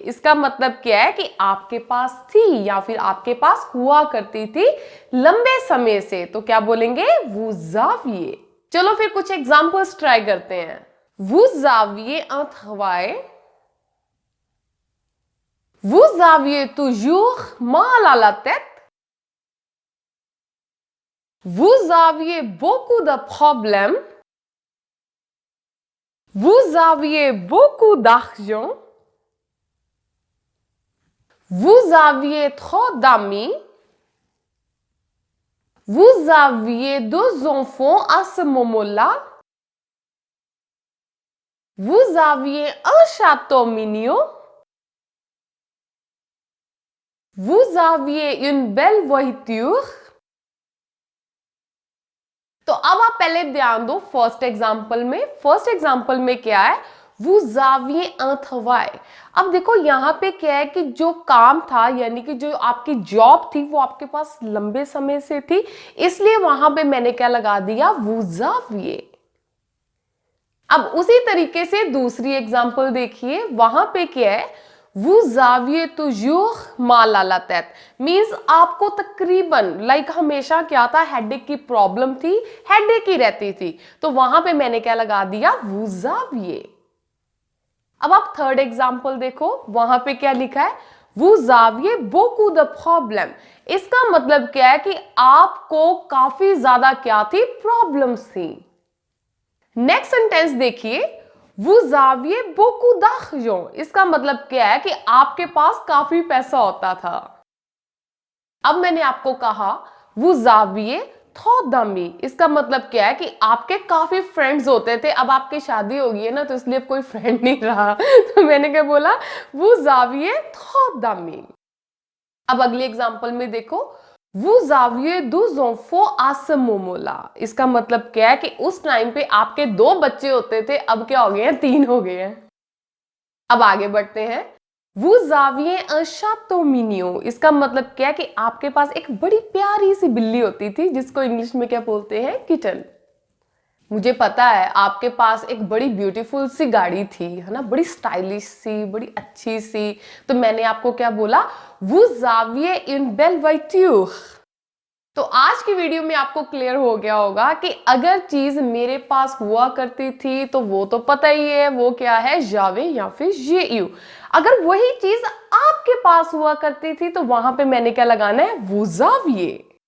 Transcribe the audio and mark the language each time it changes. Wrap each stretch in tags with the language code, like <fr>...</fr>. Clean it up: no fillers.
<hi>इसका मतलब क्या है कि आपके पास थी या फिर आपके पास हुआ करती थी लंबे समय से, तो क्या बोलेंगे?</hi> <fr>vous aviez।</fr> <hi>चलो फिर कुछ एग्जांपल्स ट्राई करते हैं।</hi> <fr>vous aviez un travail, vous aviez toujours mal à la tête, vous aviez beaucoup de problèmes, vous aviez beaucoup d'argent, vous aviez trop d'amis, vous aviez deux enfants à ce moment-là, vous aviez un château mignon, vous aviez une belle voiture।</fr> <hi>तो अब आप पहले ध्यान दो first example में। First example में क्या है?</hi> <fr>vous aviez un travail।</fr> <hi>अब देखो यहाँ पे क्या है कि जो काम था यानी कि जो आपकी जॉब थी वो आपके पास लंबे समय से थी, इसलिए वहां पे मैंने क्या लगा दिया?</hi> <fr>vous aviez।</fr> <hi>अब उसी तरीके से दूसरी एग्जांपल देखिए, वहां पे क्या है?</hi> <fr>vous aviez toujours mal à la tête।</fr> <hi>Means आपको तकरीबन हमेशा क्या था? हेडेक की प्रॉब्लम थी, हेडेक ही रहती थी, तो वहां पे मैंने क्या लगा दिया?</hi> <fr>vous aviez।</fr> <hi>अब आप थर्ड एग्जांपल देखो, वहां पे क्या लिखा है?</hi> <fr>vous aviez beaucoup de problème।</fr> <hi>इसका मतलब क्या है कि आपको काफी ज्यादा क्या थी? प्रॉब्लम्स थी। नेक्स्ट सेंटेंस देखिए,</hi> <fr>vous aviez beaucoup d'argent।</fr> <hi>इसका मतलब क्या है कि आपके पास काफी पैसा होता था। अब मैंने आपको कहा</hi> <fr>vous aviez trop d'amis।</fr> <hi>इसका मतलब क्या है कि आपके काफी फ्रेंड्स होते थे। अब आपकी शादी हो गई है ना, तो इसलिए अब कोई फ्रेंड नहीं रहा तो मैंने क्या बोला?</hi> <fr>vous aviez trop d'amis।</fr> <hi>अब अगली एग्जांपल में देखो,</hi> <fr>vous aviez deux enfants à ce moment-là।</fr> <hi>इसका मतलब क्या है कि उस टाइम पे आपके दो बच्चे होते थे, अब क्या हो गए हैं? तीन हो गए हैं। अब आगे बढ़ते हैं।</hi> <fr>vous aviez un chaton mignon।</fr> <hi>इसका मतलब क्या है कि आपके पास एक बड़ी प्यारी सी बिल्ली होती थी, जिसको इंग्लिश में क्या बोलते हैं? किटन। मुझे पता है आपके पास एक बड़ी ब्यूटीफुल सी गाड़ी थी, है ना, बड़ी स्टाइलिश सी, बड़ी अच्छी सी, तो मैंने आपको क्या बोला?</hi> <fr>vous aviez une belle voiture।</fr> <hi>तो आज की वीडियो में आपको क्लियर हो गया होगा कि अगर चीज मेरे पास हुआ करती थी तो वो तो पता ही है वो क्या है? जावे या फिर जीयू। अगर वही चीज आपके पास हुआ करती थी तो वहां पे मैंने क्या लगाना है?</hi> <fr>vous aviez।</fr>